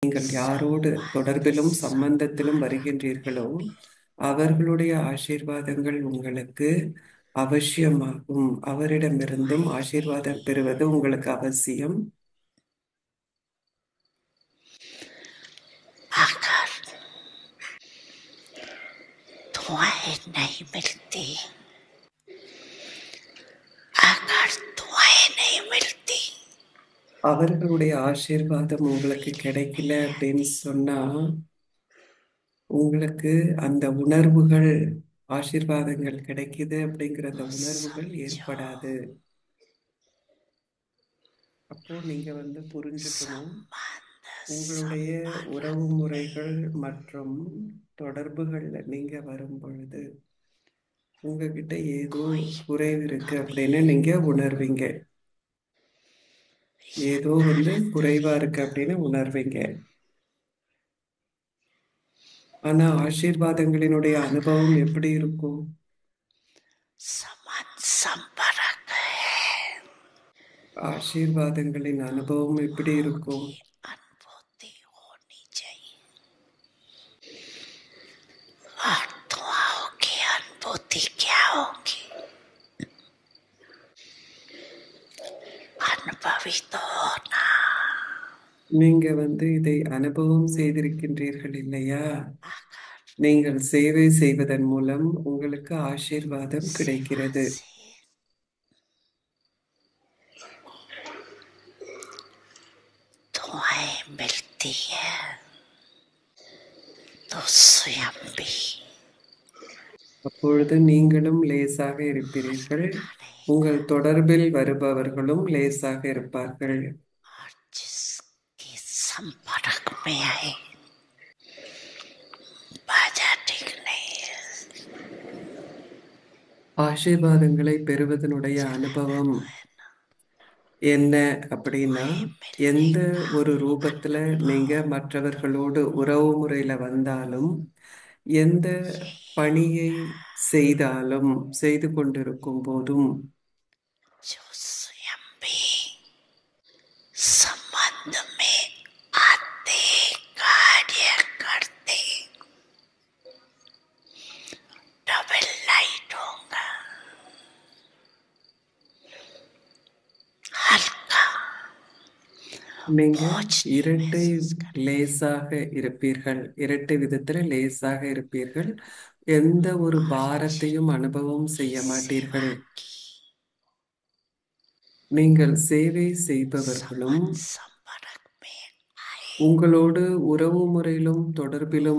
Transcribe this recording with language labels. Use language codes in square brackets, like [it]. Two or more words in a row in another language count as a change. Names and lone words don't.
[ta] நீங்கள் யாரோடு தொடர்பிலும் சம்பந்தத்திலும் வருகின்றீர்களோ அவர்களுடைய ஆசீர்வாதங்கள் உங்களுக்கு அவசியமாகும். அவரிடமிருந்தும் ஆசீர்வாதம் பெறுவது உங்களுக்கு அவசியம். [hi] अगर दुआएं नहीं मिलती, अगर दुआएं नहीं मिलती, [ta] அவர்களுடைய ஆசீர்வாதம் உங்களுக்கு கிடைக்கல அப்படின்னு சொன்னா உங்களுக்கு அந்த உணர்வுகள், ஆசீர்வாதங்கள் கிடைக்குது அப்படிங்கிற அந்த [hi] तो [ta] உணர்வுகள் [hi] समझो [ta] ஏற்படாது. அப்போ நீங்க புரிஞ்சுக்கணும், [hi] संबंध [ta] உங்களுடைய [hi] संपर्क [ta] உறவு [hi] में [ta] முறைகள் மற்றும் தொடர்புகள்ல நீங்க வரும் பொழுது உங்ககிட்ட ஏதோ [hi] कोई [ta] குறைவு இருக்கு [hi] कमी [ta] அப்படின்னு நீங்க உணர்வீங்க. [hi] या [ta] ஏதோ [hi] गलती [ta] குறைவா இருக்கு அப்படின்னு உணர்வீங்க. ஆனா ஆசீர்வாதங்களினுடைய அனுபவம் [hi] अगर [ta] எப்படி இருக்கும்? [hi] संबंध संपर्क है, [ta] ஆசீர்வாதங்களின் அனுபவம் எப்படி [hi] दुआओं [ta] இருக்கும்? [hi] की अनुभूति होनी चाहिए। और दुआओं की अनुभूति क्या होगी? अनुभवित होना। [ta] நீங்க இதை அனுபவம் செய்திருக்கின்றீர்கள் இல்லையா? நீங்கள் சேவை செய்வதன் மூலம் உங்களுக்கு ஆசீர்வாதம் [hi] सेवा [ta] கிடைக்கிறது. [hi] से दुआएं मिलती है तो स्वयं भी [ta] அப்பொழுது நீங்களும் லேசாக இருப்பீர்கள், உங்கள் தொடர்பில் வருபவர்களும் லேசாக இருப்பார்கள். [hi] और जिसके संपर्क में आए बाजा ठीक नहीं है, [ta] ஆசீர்வாதங்களை பெறுவதனுடைய அனுபவம் [hi] तो है ना, [ta] என்ன அப்படின்னா, [hi] दुआएं मिलने [ta] எந்த [hi] का [ta] ஒரு ரூபத்துல நீங்க [hi] अनुभव [ta] மற்றவர்களோடு உறவு முறையில வந்தாலும், எந்த [hi] यही [ta] பணியை [hi] होगा [ta] செய்தாலும், செய்து கொண்டிருக்கும் போதும் [hi] जो स्वयं भी संबंध में आते कार्य करते [en] double light [hi] होगा, हल्का [ta] நீங்க [hi] पहुंचने [ta] இரட்டை [hi] महसूस करते। [ta] லேசாக இருப்பீர்கள். இரட்டை விதத்துல லேசாக இருப்பீர்கள். எந்த ஒரு [hi] और [ta] பாரத்தையும் அனுபவம் [hi] जिनकी [ta] செய்ய [hi] सेवा [ta] மாட்டீர்கள். [hi] की [ta] நீங்கள் சேவை செய்பவர்களும் [hi] संबंध संपर्क में आए [ta] உங்களோடு உறவு முறையிலும் தொடர்பிலும்